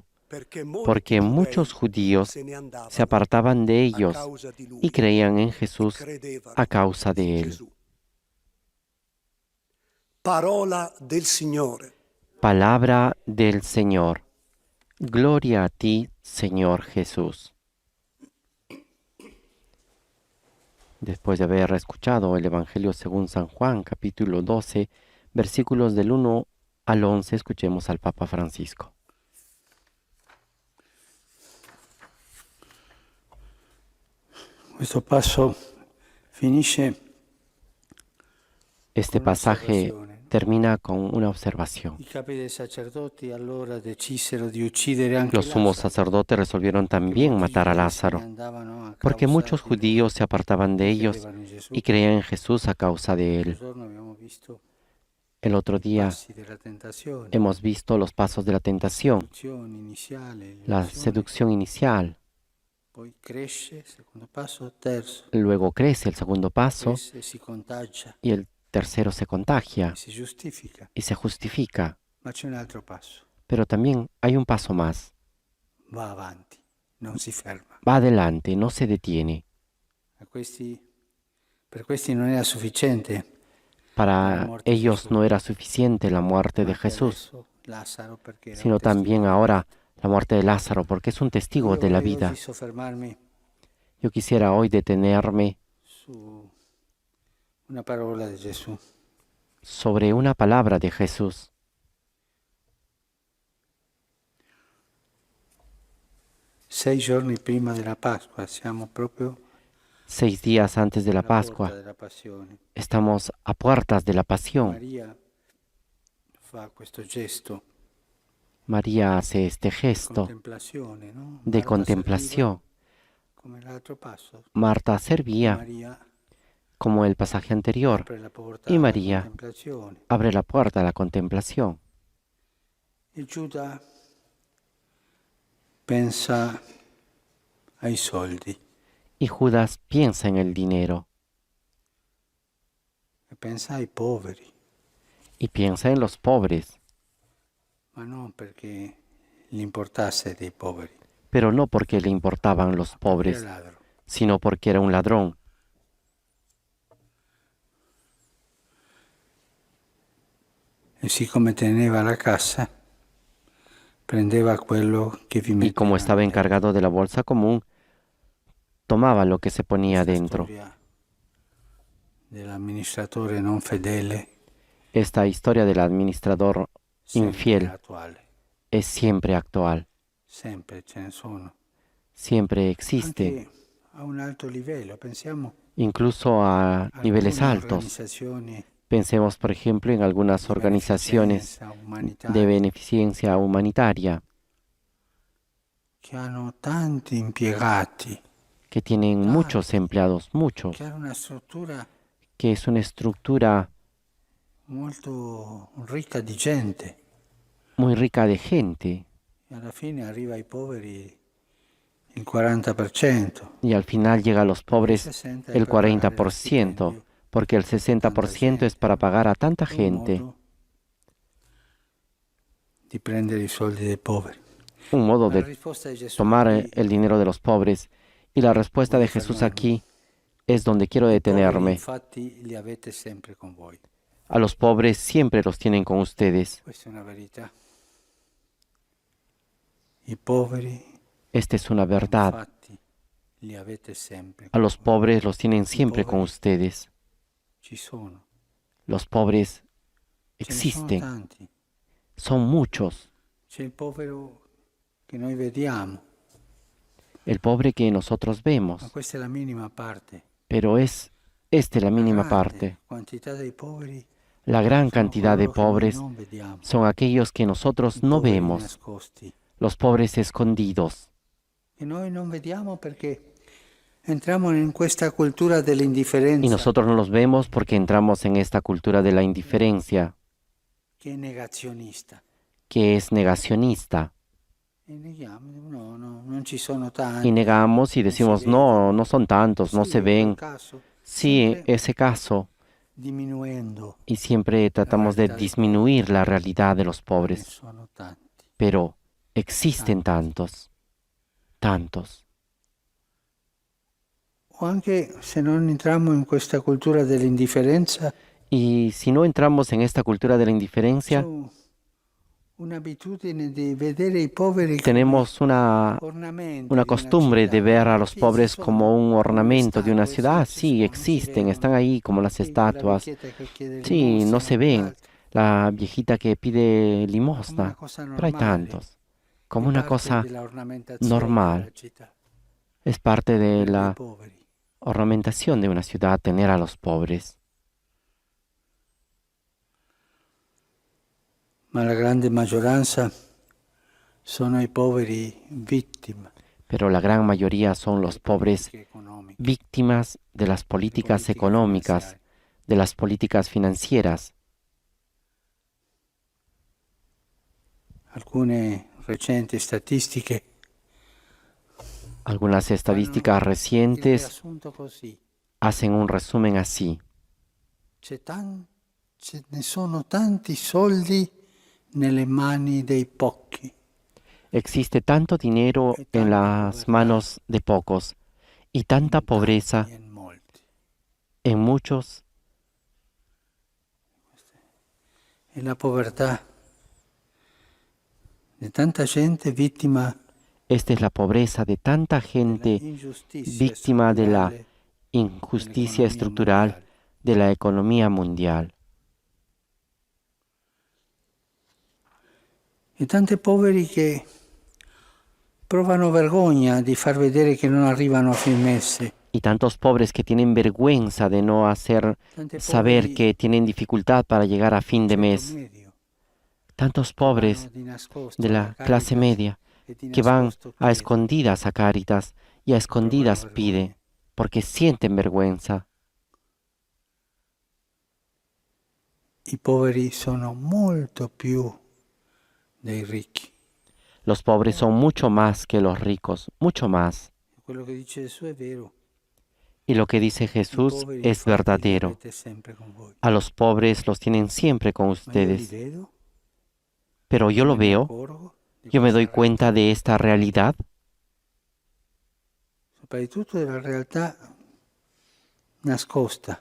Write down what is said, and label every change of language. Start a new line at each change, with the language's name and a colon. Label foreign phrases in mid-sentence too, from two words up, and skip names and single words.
Italian: perché molti
Spanish: porque muchos
Italian: giudei
Spanish: judíos
Italian: se ne andavano
Spanish: se apartaban de
Italian: a
Spanish: ellos
Italian: causa di lui
Spanish: y creían en
Italian: e
Spanish: Jesús
Italian: credevano a causa in
Spanish: de él.
Italian: Gesù. Parola del Signore.
Spanish: Palabra del Señor. Gloria a ti, Señor Jesús. Después de haber escuchado el Evangelio según San Juan, capítulo 12, versículos del 1 al 11 escuchemos al Papa Francisco.
Italian: Questo passo finisce
Spanish: Este pasaje termina con una observación.
Italian: I capi dei sacerdoti allora decisero di uccidere anche
Spanish: Los sumos
Italian: Lazzaro,
Spanish: sacerdotes resolvieron
Italian: perché
Spanish: también
Italian: molti
Spanish: matar a
Italian: giudei se ne
Spanish: Lázaro,
Italian: andavano a
Spanish: porque
Italian: causa
Spanish: muchos
Italian: di lui
Spanish: judíos se apartaban de
Italian: e
Spanish: ellos
Italian: credevano in Gesù.
Spanish: y creían en Jesús a causa de
Italian: Un
Spanish: él.
Italian: giorno abbiamo visto
Spanish: El otro
Italian: i
Spanish: día
Italian: passi della tentazione,
Spanish: hemos visto los pasos de la tentación,
Italian: seduzione iniziale,
Spanish: la
Italian: illusione,
Spanish: seducción inicial,
Italian: poi cresce, secondo passo, terzo,
Spanish: luego crece el segundo paso
Italian: cresce, si contagia
Spanish: y el tercero se contagia
Italian: e si giustifica.
Spanish: y se justifica.
Italian: Ma c'è un altro passo,
Spanish: Pero también hay un paso más.
Italian: va avanti, non si ferma.
Spanish: Va adelante, no se detiene.
Italian: Per questi non era sufficiente.
Spanish: Para ellos no era suficiente la muerte de Jesús, sino también ahora la muerte de Lázaro, porque es un testigo de la vida. Yo quisiera hoy detenerme
Italian: su una parola di Gesù.
Spanish: sobre una palabra de Jesús.
Italian: 6 giorni prima della Pasqua, siamo proprio
Spanish: 6 días antes de la
Italian: alla porta
Spanish: Pascua,
Italian: della Passione.
Spanish: estamos a puertas de la pasión.
Italian: Maria fa questo gesto
Spanish: María hace este
Italian: di
Spanish: gesto
Italian: contemplazione, no?
Spanish: de Marta contemplación.
Italian: serviva, come l'altro passo.
Spanish: Marta servía
Italian: Maria
Spanish: como el pasaje anterior
Italian: apre la porta
Spanish: y
Italian: alla
Spanish: María
Italian: contemplazione.
Spanish: abre la puerta a la contemplación.
Italian: E Giuda pensa ai soldi
Spanish: Y Judas piensa en el dinero
Italian: e pensa ai poveri,
Spanish: y piensa en los pobres,
Italian: ma non perché gli importasse dei poveri,
Spanish: pero no porque le importaban los
Italian: era
Spanish: pobres,
Italian: ladro.
Spanish: sino porque era un ladrón.
Italian: E siccome teneva la cassa, prendeva quello che vi
Spanish: Y como
Italian: metteva
Spanish: estaba
Italian: dentro.
Spanish: encargado de la bolsa común, tomaba lo que se ponía
Italian: Questa
Spanish: dentro.
Italian: storia dell'amministratore non fedele
Spanish: Esta historia del administrador
Italian: sempre
Spanish: infiel
Italian: attuale,
Spanish: es siempre actual,
Italian: sempre ce ne sono.
Spanish: siempre existe,
Italian: Anche a un alto livello, pensiamo
Spanish: incluso a
Italian: a
Spanish: niveles
Italian: alcune
Spanish: altos.
Italian: organizzazioni
Spanish: Pensemos, por ejemplo, en algunas
Italian: di
Spanish: organizaciones
Italian: beneficenza
Spanish: de
Italian: umanitaria
Spanish: beneficencia humanitaria
Italian: che hanno tanti impiegati,
Spanish: que tienen muchos empleados, muchos,
Italian: che hanno una struttura
Spanish: que es una estructura
Italian: molto ricca di gente
Spanish: muy rica de gente
Italian: e alla fine arriva ai poveri il 40%.
Spanish: y al final llega a los pobres
Italian: Il 60%
Spanish: el
Italian: è per pagare lo
Spanish: 40%,
Italian: stipendio
Spanish: porque el 60% es para pagar a tanta
Italian: un
Spanish: gente,
Italian: modo di prendere i soldi dei poveri.
Spanish: un modo
Italian: La
Spanish: de
Italian: risposta di Gesù
Spanish: tomar
Italian: qui,
Spanish: el dinero de los pobres. Y la respuesta de
Italian: voglio
Spanish: Jesús
Italian: fermarmi.
Spanish: aquí es donde quiero
Italian: I poveri
Spanish: detenerme.
Italian: infatti li avete sempre con voi.
Spanish: A los pobres siempre los tienen con ustedes.
Italian: Questa è una verità. I poveri
Spanish: Esta es una verdad.
Italian: infatti li avete sempre
Spanish: A
Italian: con
Spanish: los
Italian: voi.
Spanish: pobres los tienen siempre con ustedes.
Italian: Ci sono.
Spanish: Los pobres
Italian: Ce ne sono
Spanish: existen,
Italian: tanti.
Spanish: son muchos.
Italian: C'è il povero che noi vediamo,
Spanish: El pobre que nosotros
Italian: ma
Spanish: vemos,
Italian: questa è la minima parte.
Spanish: pero es la
Italian: La
Spanish: mínima
Italian: grande
Spanish: parte.
Italian: quantità dei poveri
Spanish: La gran
Italian: sono
Spanish: cantidad de
Italian: coloro che noi
Spanish: pobres
Italian: non vediamo.
Spanish: son aquellos que nosotros
Italian: I
Spanish: no
Italian: poveri
Spanish: vemos,
Italian: nascosti.
Spanish: los pobres escondidos.
Italian: E noi non vediamo perché entriamo in questa cultura dell'indifferenza
Spanish: Y nosotros no los vemos porque entramos en esta cultura de la indiferencia,
Italian: che è negazionista.
Spanish: que es negacionista.
Italian: E neghiamo, no, non ci sono tanti.
Spanish: Y negamos y decimos, no, no son tantos, no
Italian: Sì,
Spanish: se
Italian: in quel
Spanish: ven.
Italian: caso,
Spanish: Sí,
Italian: sempre
Spanish: ese caso.
Italian: diminuendo,
Spanish: Y siempre tratamos de disminuir la realidad de los
Italian: ne
Spanish: pobres.
Italian: sono tanti.
Spanish: Pero existen tantos, tantos.
Italian: O anche se non entriamo in questa cultura dell'indifferenza,
Spanish: Y si no entramos en esta cultura de la
Italian: c'è
Spanish: indiferencia,
Italian: un'abitudine di vedere i poveri
Spanish: tenemos una
Italian: ornamenti
Spanish: una
Italian: di
Spanish: costumbre de
Italian: città.
Spanish: ver a los
Italian: Sì,
Spanish: pobres
Italian: ci sono
Spanish: como un
Italian: come
Spanish: ornamento de una
Italian: statue,
Spanish: ciudad.
Italian: sì, ci
Spanish: Sí,
Italian: sono, non si
Spanish: existen,
Italian: vedono.
Spanish: están ahí como las
Italian: Sì, la
Spanish: estatuas.
Italian: vecchietta che chiede
Spanish: Sí, no
Italian: limosna,
Spanish: se ven,
Italian: l'altro.
Spanish: la viejita que pide
Italian: come una
Spanish: limosna,
Italian: cosa
Spanish: pero hay
Italian: normale,
Spanish: tantos, como
Italian: è
Spanish: una
Italian: parte
Spanish: cosa
Italian: della ornamentazione
Spanish: normal.
Italian: della città,
Spanish: Es parte de
Italian: avere dei
Spanish: la
Italian: poveri.
Spanish: ornamentación de una ciudad tener a los pobres.
Italian: Ma la grande maggioranza sono i poveri vittime
Spanish: Pero la gran mayoría son los
Italian: delle
Spanish: pobres
Italian: politiche economiche,
Spanish: víctimas de las
Italian: delle
Spanish: políticas
Italian: politiche
Spanish: económicas,
Italian: finanziarie.
Spanish: de las políticas financieras.
Italian: Alcune recenti statistiche
Spanish: Algunas
Italian: fanno
Spanish: estadísticas
Italian: il
Spanish: recientes
Italian: riassunto così.
Spanish: hacen un resumen así.
Italian: Ce ne sono tanti soldi nelle mani dei pochi
Spanish: Existe tanto dinero
Italian: e
Spanish: en
Italian: tanta
Spanish: las
Italian: povertà
Spanish: manos de pocos y tanta
Italian: in
Spanish: pobreza
Italian: tanti e in molti.
Spanish: en muchos,
Italian: E la povertà di tanta gente vittima
Spanish: esta es la pobreza de tanta
Italian: della
Spanish: gente
Italian: ingiustizia
Spanish: víctima de la
Italian: strutturale
Spanish: injusticia
Italian: dell'economia
Spanish: estructural
Italian: mondiale.
Spanish: de la economía mundial.
Italian: E tanti poveri che provano vergogna di far vedere che non arrivano a fin mese.
Spanish: Y tantos pobres que tienen vergüenza de no hacer
Italian: Tanti
Spanish: saber
Italian: poveri
Spanish: que tienen dificultad para llegar a fin de
Italian: ceto
Spanish: mes.
Italian: medio
Spanish: Tantos
Italian: che vanno
Spanish: pobres
Italian: di nascosto
Spanish: de
Italian: alla
Spanish: la clase
Italian: Caritas
Spanish: media
Italian: e di
Spanish: que van
Italian: nascosto
Spanish: a
Italian: chiedono.
Spanish: escondidas a Cáritas y a escondidas
Italian: vergogna.
Spanish: pide porque sienten vergüenza.
Italian: I poveri sono molto più dei ricchi.
Spanish: Los pobres son mucho más que los ricos, mucho más.
Italian: Quello che dice Gesù è vero.
Spanish: Y lo que dice
Italian: I
Spanish: Jesús
Italian: poveri
Spanish: es
Italian: infatti li
Spanish: verdadero.
Italian: avete sempre con voi.
Spanish: A los pobres los tienen siempre con
Italian: Ma io li
Spanish: ustedes.
Italian: vedo,
Spanish: Pero yo lo
Italian: me ne
Spanish: veo,
Italian: accorgo di
Spanish: yo me
Italian: questa
Spanish: doy cuenta
Italian: realtà,
Spanish: de esta realidad,
Italian: soprattutto della realtà nascosta.